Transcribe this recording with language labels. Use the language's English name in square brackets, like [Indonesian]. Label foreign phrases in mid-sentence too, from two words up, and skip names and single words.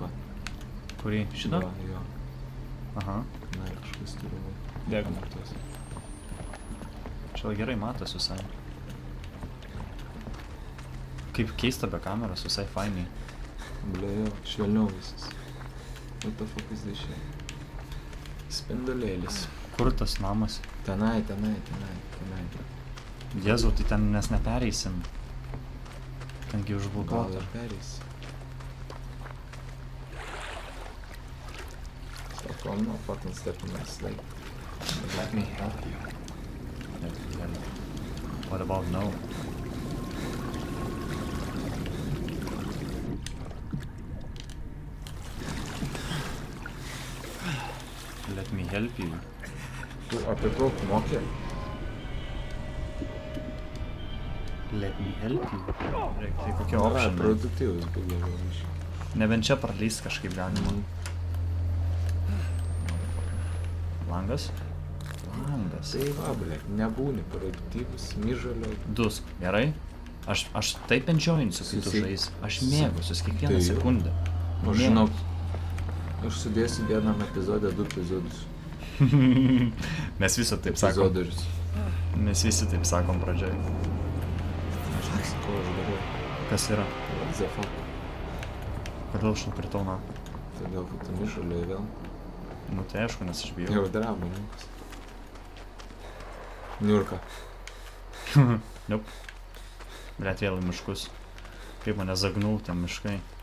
[Lithuanian] Kurį? Šitą? Va, jo. Aha. Na, kažkas turi va. Bėgam. Matos. Čia gerai matos visai. Kaip keista be kameros, visai fainiai. Ble, jo, švelniau visas. [English] What the fuck is this shit? [Lithuanian] Spindulėlis. Kur tas namas? Tenai. Jėzau, tai ten mes nepereisim. Tengi Gal užblokuota. ir pereisi. Sako, [English] I'm not fucking stepping this, like, let me help you. What about no? Let me help you. [Lithuanian] Tu apie daug mokė? [English] Let me help you. [Lithuanian] Tai kokie Nėra, optionai? produktyvus buvo iš. Nebent čia pralyst kažkaip galima. Langas? Langas. Tai va, ble, nebūni produktyvus, myžalio. Dusk, gerai? Aš taip enjoyinsiu, kai tu Susi- žaisi. Aš mėgausius kiekvieną Tai jo. sekundę. Aš žinau, aš sudėsiu vienam epizodė 2 epizodus. Mes visi taip sakom. Epizodorius. Mes visi taip sakom pradžioj. Aš nesakau, aš darau. Kas yra? [English] What the fuck? [Lithuanian] Kodėl aš nukritau na? Todėl, kad tu myžalio vėl. Nu tai aišku, nes aš bijau. Jau drama, ninkas. Niurka. Nope. Blet vėl į miškus. Kaip mane zagnau ten miškai.